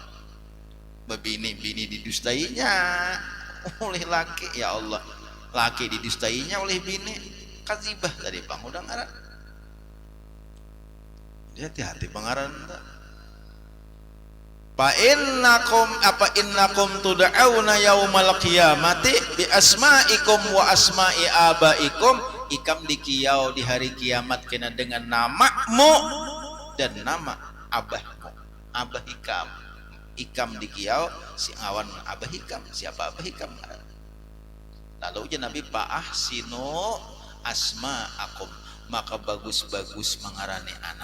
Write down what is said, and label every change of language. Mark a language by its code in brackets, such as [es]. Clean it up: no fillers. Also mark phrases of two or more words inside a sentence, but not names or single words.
[bjn] Bini didustainya oleh laki, ya Allah. Laki didustainya oleh bini. Kadzibah tadi bang udah ngaran. Dia hati-hati pengaran. [ar] إنكم تدعون يوم القيامة بأسمائكم وأسماء آبائكم. [bjn] Ikam di kiau di hari kiamat kena dengan namamu dan nama abahmu. Abah Ikam. Ikam di kiau si awan Abah Ikam. Siapa Abah Ikam? Lalu je Nabi [ar] فأحسنوا أسماءكم, [bjn] maka bagus-bagus mengarani anak.